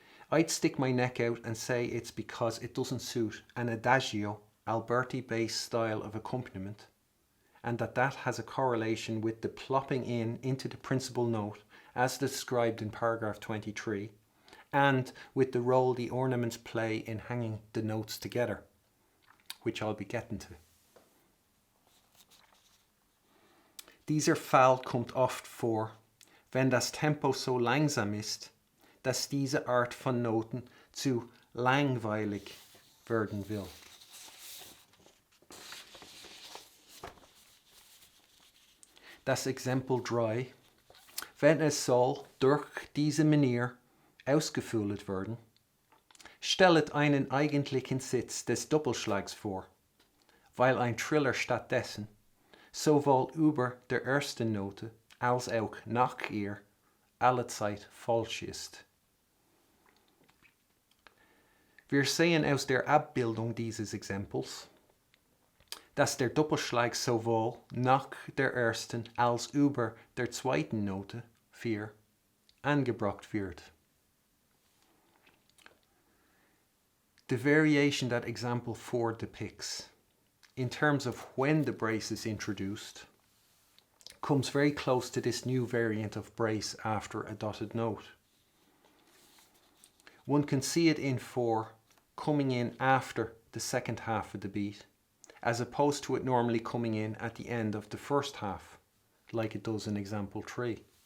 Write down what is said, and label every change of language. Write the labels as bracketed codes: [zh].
[en] I'd stick my neck out and say it's because it doesn't suit an adagio, Alberti-based style of accompaniment, and that has a correlation with the plopping in into the principal note as described in paragraph 23, and with the role the ornaments play in hanging the notes together, which I'll be getting to. [de] Dieser Fall kommt oft vor, wenn das Tempo so langsam ist, dass diese Art von Noten zu langweilig werden will. Das Exempel 3. Wenn es soll durch diese Manier ausgefüllt werden, stellt einen eigentlichen Sitz des Doppelschlags vor, weil ein Triller stattdessen sowohl über der ersten Note als auch nach ihr allezeit falsch ist. Wir sehen aus der Abbildung dieses Exempels, dass der Doppelschlag sowohl nach der ersten als über der zweiten Note 4 angebracht wird. [en] The variation that example 4 depicts, in terms of when the brace is introduced, comes very close to this new variant of brace after a dotted note. One can see it in 4 coming in after the second half of the beat, as opposed to it normally coming in at the end of the first half, like it does in example 3.